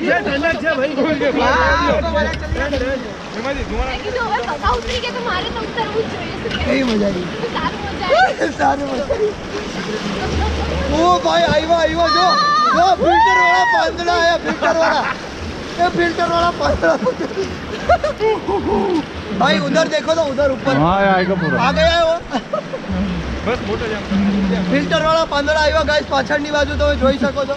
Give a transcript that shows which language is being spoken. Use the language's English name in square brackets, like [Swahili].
[Gujarati] કીધું હવે પપ્પા ઉતરી ગયા તો મારે તો ઉતરવું જ જોઈએ કેવી મજા આવી સારું મજા આવી સારું મજા આવી ઓ ભાઈ આવ્યા આવ્યા જો જો ફિલ્ટર વાળા પાંદડા આયા ફિલ્ટર વાળા [Hindi] ये फिल्टर वाला पांदड़ा भाई उधर देखो तो उधर ऊपर हाँ आएगा पूरा आ गया है वो [Gujarati] બસ મોટો જામ ફિલ્ટર વાળા પાંદડા આવ્યા ગાઈસ પાછળની બાજુ તમે જોઈ શકો છો